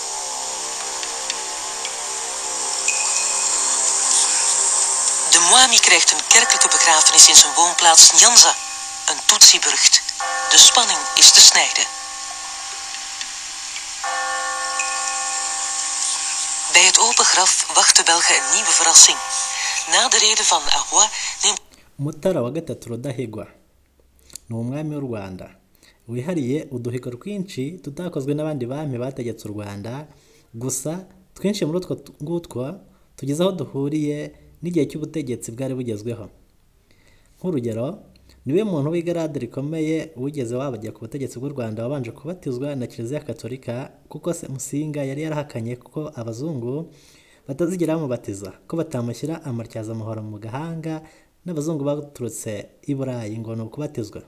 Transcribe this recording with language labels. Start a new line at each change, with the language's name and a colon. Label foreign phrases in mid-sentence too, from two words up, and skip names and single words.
Dutch: De Mwami krijgt een kerkelijke begrafenis in zijn woonplaats Nyanza, een Tutsi-burcht. De spanning is te snijden. Bij het open graf wacht de Belgen een nieuwe verrassing. Na de rede van Arroy neemt
Kinyarwanda: Mutara wa gatatu Rudahigwa ni umwami w'u Rwanda wihariye uduhigo twinshi tutakozwe n'abandi bami bategetse u Rwanda, gusa twinshi muri utwo ngutwo tugeze aho duhuriye n'igihe cy'ubutegetsi bwari bugezweho. Nk'urugero, niwe muntu w'igarade rikomeye wigeze wabajya ku butegetsi bw'u Rwanda wabanje kubatizwa na Kiliziya Katolika, kuko se Musinga yari yarahakanye kuko abazungu batazigera bamubatiza, ko batamushyira amatyazamuhoro mu gahanga n'abazungu baturutse i Burayi ngo ni ukubatizwa.